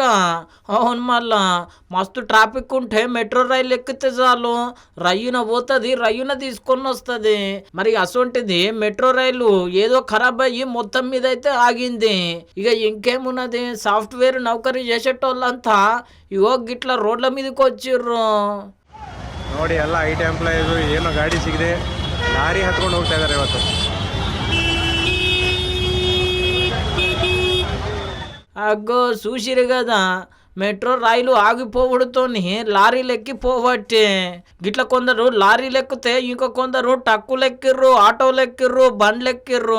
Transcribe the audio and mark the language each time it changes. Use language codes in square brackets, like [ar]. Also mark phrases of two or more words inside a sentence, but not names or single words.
[te] అవును మళ్ళా మస్తు ట్రాఫిక్ ఉంటే మెట్రో రైలు ఎక్కితే చాలు రయ్యున పోతుంది, రయ్యున తీసుకొని వస్తుంది. మరి అసొంటిది మెట్రో రైలు ఏదో ఖరాబ్ అయ్యి మొత్తం మీద అయితే ఆగింది. ఇక ఇంకేమున్నది, సాఫ్ట్వేర్ నౌకరీ చేసేటోళ్ళంతా ఇగో గిట్ల రోడ్ల మీదకి వచ్చిర్రు. [kn] ನೋಡಿ ಎಲ್ಲ [en] IT employees [kn] ಏನೋ ಗಾಡಿ ಸಿಗದೆ ಲಾರಿ ಹತ್ಕೊಂಡು ಹೋಗ್ತಾ ಇದ್ದಾರೆ ಇವತ್ತು. [te] అగ్గో చూసిరు కదా, మెట్రో రైలు ఆగిపోవడంతోని లారీలు ఎక్కిపోవట్టే. గిట్ల కొందరు లారీలు ఎక్కితే ఇంకో కొందరు ట్రక్కులు ఎక్కిర్రు, ఆటోలు ఎక్కిర్రు, బండ్లు ఎక్కిర్రు.